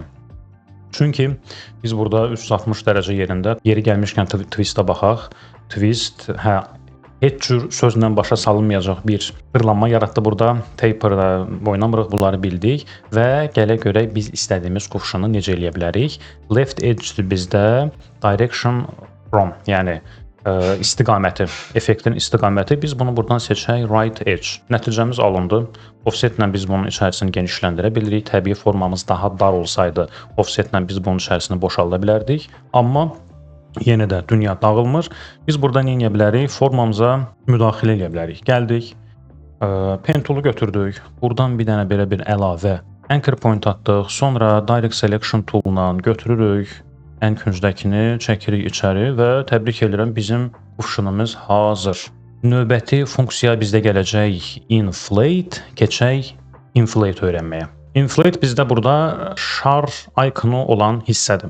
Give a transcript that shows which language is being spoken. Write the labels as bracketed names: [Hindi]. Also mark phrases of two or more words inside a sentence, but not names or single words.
[Azerbaijani] Çünki biz burada 360 dərəcə yerində yeri gəlmişkən twistə baxaq. Twist, heç cür sözlə başa salınmayacaq bir fırlanma yaratdı burada. Taper'da oynamırıq, bunları bildik və gələ görək biz istədiyimiz qovşanı necə eləyə bilərik. [English] Left edge bizdə direction from, [Azerbaijani] yəni istiqaməti, effektin istiqaməti. Biz bunu buradan seçək, [English] right edge. [Azerbaijani] Nəticəmiz alındı. Offsetlə biz bunun içərisini genişləndirə bilirik. Təbii formamız daha dar olsaydı, offsetlə biz bunun içərisini boşalda bilərdik. Amma yenə də dünya dağılmır. Biz burada nə edə bilərik? Formamıza müdaxilə edə bilərik. Gəldik, [English] pen tool'u [Azerbaijani] götürdük. Buradan bir dənə belə bir əlavə [English] anchor point [Azerbaijani] atdıq. Sonra [English] direct selection tool'la [Azerbaijani] götürürük. Ən küncdəkini çəkirik içəri və təbrik edirəm, bizim qovşunumuz hazır. Növbəti funksiya bizdə gələcək inflate, keçək inflate öyrənməyə. Inflate bizdə burada şar ikonu olan hissədir.